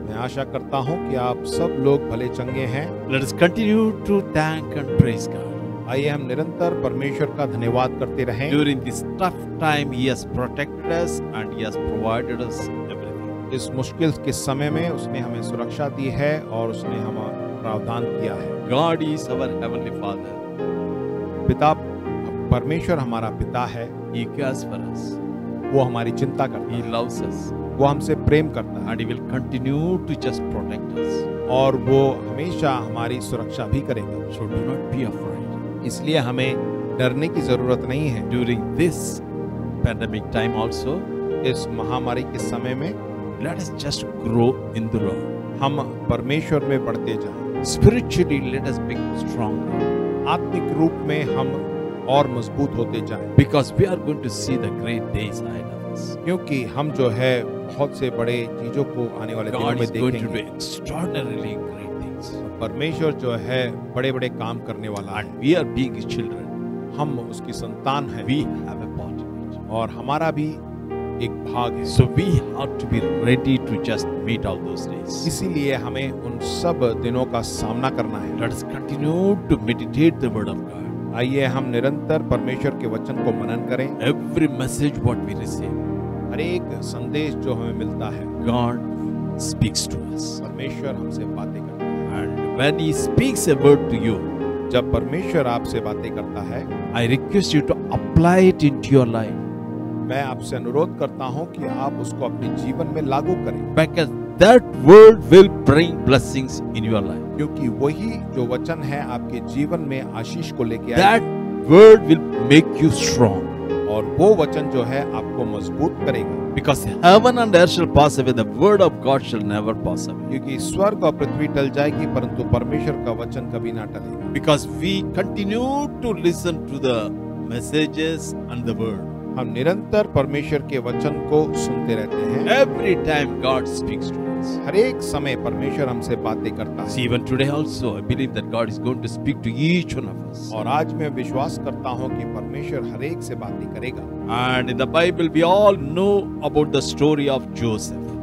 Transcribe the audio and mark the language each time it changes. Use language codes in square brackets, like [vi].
[hi] मैं आशा करता हूँ कि आप सब लोग भले चंगे हैं। [en] Let us continue to thank and praise God. [hi] आइए हम निरंतर परमेश्वर का धन्यवाद करते रहें। [en] During this tough time, He has protected us and He has provided us everything. [hi] इस मुश्किल के समय में उसने हमें सुरक्षा दी है और उसने हमारा प्रावधान किया है। [en] God is our Heavenly Father. [hi] पिता परमेश्वर हमारा पिता है। [en] He cares for us. [hi] वो हमारी चिंता करता [en] He [hi] है, [en] loves us. [hi] वो हमसे प्रेम करता है [en] And He will continue to just protect us. [hi] और वो हमेशा हमारी सुरक्षा भी करेगा। [en] So do not be afraid. [hi] इसलिए हमें डरने की जरूरत नहीं है। [en] During this pandemic time also, [hi] इस महामारी के समय में [en] let us just grow in the Lord. [hi] हम परमेश्वर में बढ़ते जाएं। [en] Spiritually, let us become stronger. [hi] आत्मिक रूप में हम और मजबूत होते जाएं, [en] Because we are going to see the great days ahead of us. [hi] क्योंकि हम जो है बहुत से बड़े चीजों को आने वाले दिनों [en] God [hi] में [en] is going to do [hi] देखेंगे। [en] extraordinarily great things. [hi] परमेश्वर जो है बड़े बड़े काम करने वाला है। [en] And we are being His children. [hi] हम उसकी संतान हैं [en] We have a part in it. [hi] और हमारा भी एक भाग है। [en] So we have to be ready to just meet all those days. [hi] इसीलिए हमें उन सब दिनों का सामना करना है। [en] Let us continue to meditate the word of God. [hi] आइए हम निरंतर परमेश्वर के वचन को मनन करें। [en] Every message what we receive, [hi] हर एक संदेश जो हमें मिलता है, [en] God speaks to us. [hi] परमेश्वर हमसे बातें करता है। [en] And when He speaks a word to you, [hi] जब परमेश्वर आपसे बातें करता है, [en] I request you to apply it into your life. [hi] मैं आपसे अनुरोध करता हूं कि आप उसको अपने जीवन में लागू करें, [en] Because that word will bring blessings in your life. [hi] क्योंकि वही जो वचन है आपके जीवन में आशीष को लेके [en] That [hi] आएगा [en] word will make you strong. [hi] और वो वचन जो है आपको मजबूत करेगा। [en] Because heaven and earth shall pass away, the word of God shall never pass away. [hi] क्योंकि स्वर्ग और पृथ्वी टल जाएगी परंतु परमेश्वर का वचन कभी ना टलेगा। [en] Because we continue to listen to the messages and the word. [hi] हम निरंतर परमेश्वर के वचन को सुनते रहते हैं। [en] Every time God speaks to us. [hi] हर एक समय परमेश्वर हमसे बातें करता है। [en] See, even today also, I believe that God is going to speak to each one of us. [hi] और आज मैं विश्वास करता हूँ कि परमेश्वर हर एक से बातें करेगा। [en] And in the Bible, we all know about the story of Joseph.